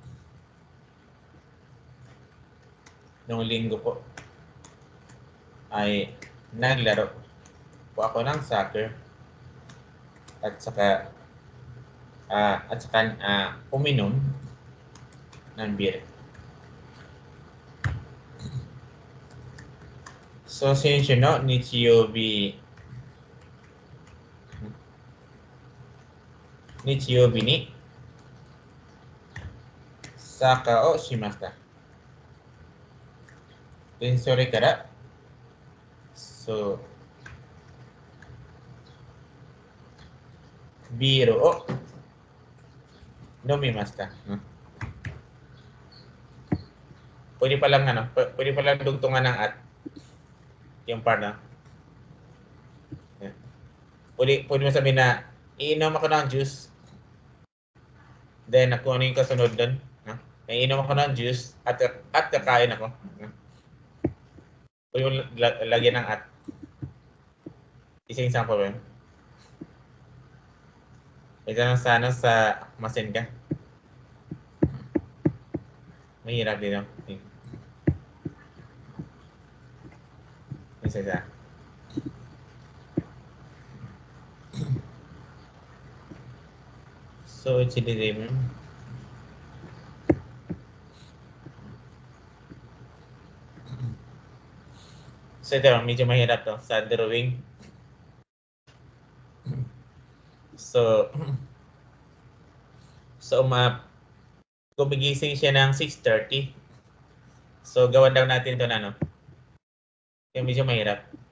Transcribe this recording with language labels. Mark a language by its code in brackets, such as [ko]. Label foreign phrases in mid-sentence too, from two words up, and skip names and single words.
[tl] Nung linggo po ay naglaro po ako ng soccer at saka uminom ng beer. So, [ja] 先週の日曜日にサッカーをしました。で、それから、ビールを飲みました。 [tl] Pwede palang dugtungan ng at yung part na. Pwede mo sabihin na iinom ako ng juice. Then kung ano yung kasunod doon. Iinom ako ng juice at kakain ako. Pwede mo lagyan ng at. Isang example ba yun? Ito lang sana sa masin ka. Mahirap din. Isa. [en] So, it's the name. [tl] So, ito, medyo mahirap to sa drawing. So, gumigising siya ng 6:30. So, gawan daw natin ito na, no? Yung medyo mahirap.